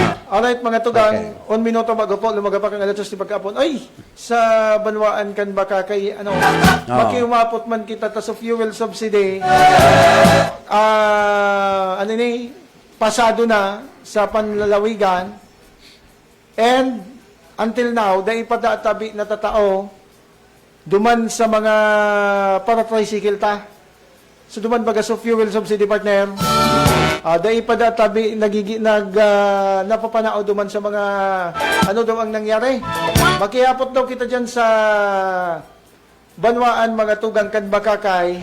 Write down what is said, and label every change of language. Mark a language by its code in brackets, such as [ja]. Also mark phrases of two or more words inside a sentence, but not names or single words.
[bik] Alright, mga tugang, 1 minuto bago po, lumaga pa kang alatos ni pagkapon. Ay, sa banwaan kan baka kay, makiumapot man kita ta sa [en] fuel subsidy. [bik] Pasado na sa panlalawigan. [en] And, until now, [bik] dahil padatabi na tatao, duman sa mga para-tricycle ta. So, duman baga sa [en] fuel subsidy [bik] partner. Dahil padatabi, napapanao duman sa mga, ano daw ang nangyari. Makiapot daw kita dyan sa banwaan, mga tugang kan bakakay.